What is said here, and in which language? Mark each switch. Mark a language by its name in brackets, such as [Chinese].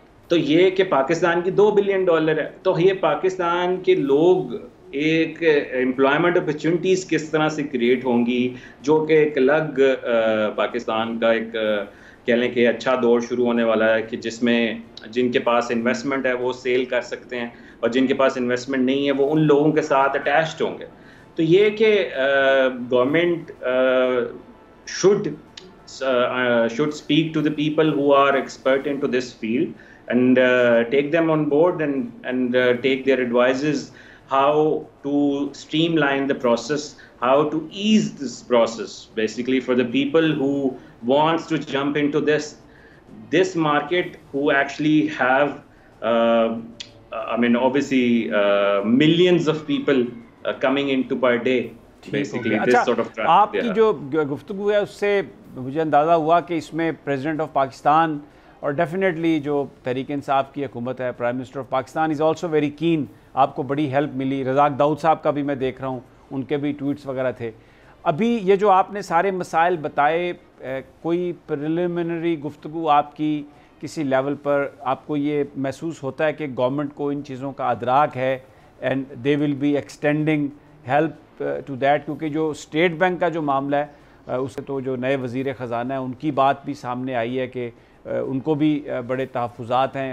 [Urdu] تو یہ کہ پاکستان کی $2 بلین ہے. تو یہ پاکستان کے لوگ ایک امپلائمنٹ اپرچونٹیز کس طرح سے کریٹ ہوں گی, جو کہ ایک الگ پاکستان کا ایک کہہ لیں کہ اچھا دور شروع ہونے والا ہے کہ جس میں جن کے پاس انویسٹمنٹ ہے وہ سیل کر سکتے ہیں, اور جن کے پاس انویسٹمنٹ نہیں ہے وہ ان لوگوں کے ساتھ اٹیچڈ ہوں گے. تو یہ کہ [English] Government should speak to the people who are expert into this field and take them on board and take their advices how to streamline the process, how to ease this process basically for the people who wants to jump into this market, who actually have I mean obviously millions of people coming into per day basically this sort of traffic. [Urdu] آپ کی جو گفتگو ہے اس سے مجھے اندازہ ہوا کہ اس میں پریزیڈنٹ آف پاکستان اور ڈیفینیٹلی جو تحریک انصاف کی حکومت ہے, [English] Prime minister of Pakistan is also very keen. [Urdu] آپ کو بڑی ہیلپ ملی. رزاق داؤد صاحب کا بھی میں دیکھ رہا ہوں, ان کے بھی ٹویٹس وغیرہ تھے. ابھی یہ جو آپ نے سارے مسائل بتائے, کوئی پریلیمنری گفتگو آپ کی کسی لیول پر آپ کو یہ محسوس ہوتا ہے کہ گورنمنٹ کو ان چیزوں کا ادراک ہے [English] And they will be extending help to that? [Urdu] کیونکہ جو اسٹیٹ بینک کا جو معاملہ ہے اس سے تو جو نئے وزیر خزانہ ہیں ان کی بات بھی سامنے آئی ہے کہ ان کو بھی بڑے تحفظات ہیں.